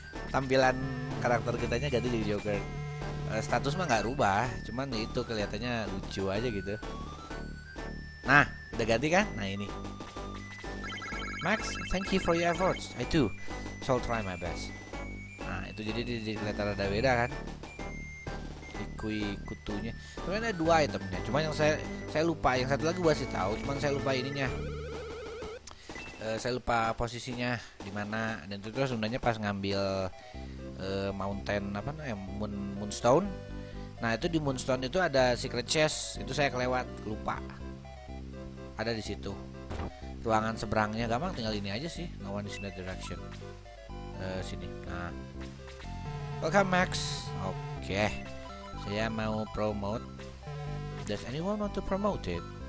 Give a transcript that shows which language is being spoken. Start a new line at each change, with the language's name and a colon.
Indonesian: Tampilan karakter kitanya ganti jadi yogurt. Status mah nggak rubah, cuman itu kelihatannya lucu aja gitu. Nah, udah ganti kan? Nah ini.
English: Max, thank you for your efforts. I too shall try my best.
Indonesian: Nah itu jadi kelihatan ada beda kan? Hikui Kutunya. Sebenarnya ada 2 itemnya. Cuma yang saya lupa. Yang satu lagi gua sih tahu. Cuman saya lupa ininya. Saya lupa posisinya di mana. Dan itu sebenarnya pas ngambil mountain apa namanya Moonstone. Nah itu di Moonstone itu ada secret chest. Itu saya kelewat, lupa. Ada di situ. Ruangan seberangnya gampang, tinggal ini aja sih.
English: No one is in that direction.
Indonesian: Sini. Nah, welcome Max. Oke. Saya mau promote.
English: Does anyone want to promote it?